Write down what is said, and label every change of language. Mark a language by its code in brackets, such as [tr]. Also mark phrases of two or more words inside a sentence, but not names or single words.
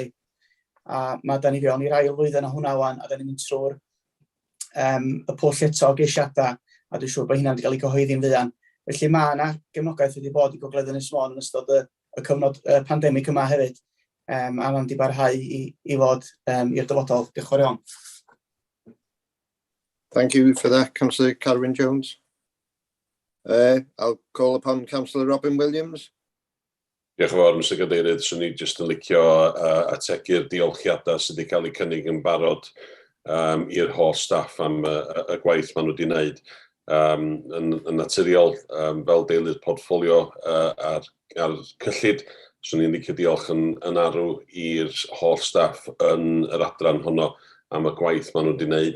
[cy] A mae da ni fewn i'r ail flwyddyn o hwnna wan, a da ni'n mynd trwy'r y pwll eto o geisiadau, a dwi'n siŵr bod hynna wedi cael ei gyhoeddi'n fuan. Felly mae yna gefnogaeth wedi bod i Gogledd Ynys Môn yn ystod y cyfnod pandemig yma hefyd, a mae'n wedi barhau i fod i'r dyfodol. Diolch yn fawr iawn. [en] Thank you for that, Councillor Carwyn Jones. I'll call upon Councillor Robin Williams. [cy] Diolch yn fawr, Mr Cadeirydd. Swn i jyst yn licio ategu'r diolchiadau sydd wedi cael eu cynnig yn barod i'r holl staff am y gwaith maen nhw wedi wneud. Yn naturiol, fel deilydd portffolio ar cyllid, swn i'n licio diolch yn arw i'r holl staff yn yr adran honno am y gwaith maen nhw wedi wneud.